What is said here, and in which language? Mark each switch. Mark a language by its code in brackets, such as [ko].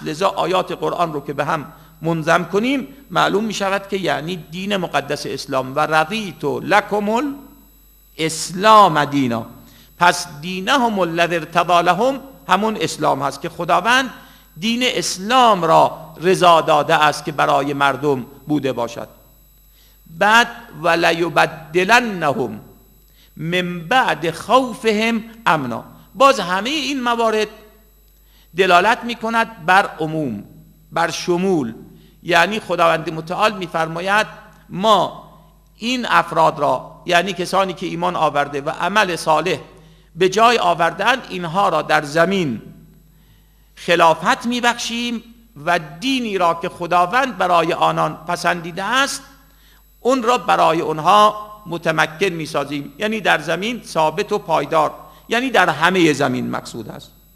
[fa] لذا آیات قرآن رو که به هم منظم کنیم معلوم می شود که یعنی دین مقدس اسلام. [ar] و رضیت لکم الاسلام دینا، [fa] پس [ar] دینهم الذی ارتضی لهم [fa] همون اسلام هست که خداوند دین اسلام را رضا داده است که برای مردم بوده باشد. [ar] بعد ولیبدلنهم من بعد خوفهم امنا. [fa] باز همه این موارد دلالت می کند بر عموم، بر شمول. یعنی خداوند متعال می فرماید ما این افراد را، یعنی کسانی که ایمان آورده و عمل صالح به جای آوردن، اینها را در زمین خلافت می بخشیم و دینی را که خداوند برای آنان پسندیده است اون را برای اونها متمکن می سازیم، یعنی در زمین ثابت و پایدار، یعنی در همه زمین مقصود است.